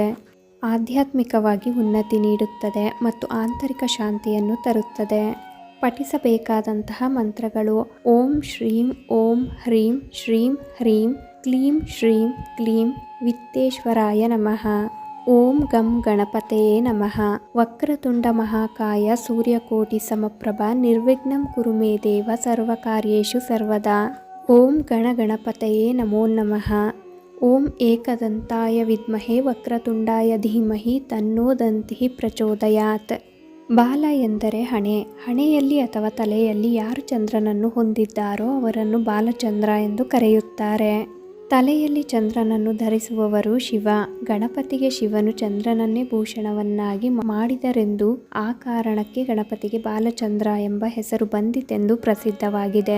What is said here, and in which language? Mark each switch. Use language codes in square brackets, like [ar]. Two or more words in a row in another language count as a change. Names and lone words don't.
[kn] ಆಧ್ಯಾತ್ಮಿಕವಾಗಿ ಉನ್ನತಿ ನೀಡುತ್ತದೆ ಮತ್ತು ಆಂತರಿಕ ಶಾಂತಿಯನ್ನು ತರುತ್ತದೆ. ಪಠಿಸಬೇಕಾದಂತಹ ಮಂತ್ರಗಳು: [sa] ಓಂ ಶ್ರೀಂ ಓಂ ಹ್ರೀಂ ಶ್ರೀಂ ಹ್ರೀಂ ಕ್ಲೀಂ ಶ್ರೀಂ ಕ್ಲೀಂ ವಿತ್ತೇಶ್ವರಾಯ ನಮಃ. ಓಂ ಗಂ ಗಣಪತಯೇ ನಮಃ. ವಕ್ರತುಂಡ ಮಹಾಕಾಯ ಸೂರ್ಯಕೋಟಿ ಸಮಪ್ರಭ ನಿರ್ವಿಘ್ನಂ ಕುರು ಮೇ ದೇವ ಸರ್ವಕಾರ್ಯೇಷು ಸರ್ವದಾ. ಓಂ ಗಣಗಣಪತಯೇ ನಮೋ ನಮಃ. ಓಂ ಏಕದಂತಾಯ ವಿದ್ಮಹೇ ವಕ್ರತುಂಡಾಯ ಧೀಮಹಿ ತನ್ನೋ ದಂತಿಃ ಪ್ರಚೋದಯಾತ್. [kn] ಬಾಲ ಎಂದರೆ ಹಣೆ. ಹಣೆಯಲ್ಲಿ ಅಥವಾ ತಲೆಯಲ್ಲಿ ಯಾರು ಚಂದ್ರನನ್ನು ಹೊಂದಿದ್ದಾರೋ ಅವರನ್ನು ಬಾಲಚಂದ್ರ ಎಂದು ಕರೆಯುತ್ತಾರೆ. ತಲೆಯಲ್ಲಿ ಚಂದ್ರನನ್ನು ಧರಿಸುವವರು ಶಿವ. ಗಣಪತಿಗೆ ಶಿವನು ಚಂದ್ರನನ್ನೇ ಭೂಷಣವನ್ನಾಗಿ ಮಾಡಿದರೆಂದು ಆ ಕಾರಣಕ್ಕೆ ಗಣಪತಿಗೆ ಬಾಲಚಂದ್ರ ಎಂಬ ಹೆಸರು ಬಂದಿತೆಂದು ಪ್ರಸಿದ್ಧವಾಗಿದೆ.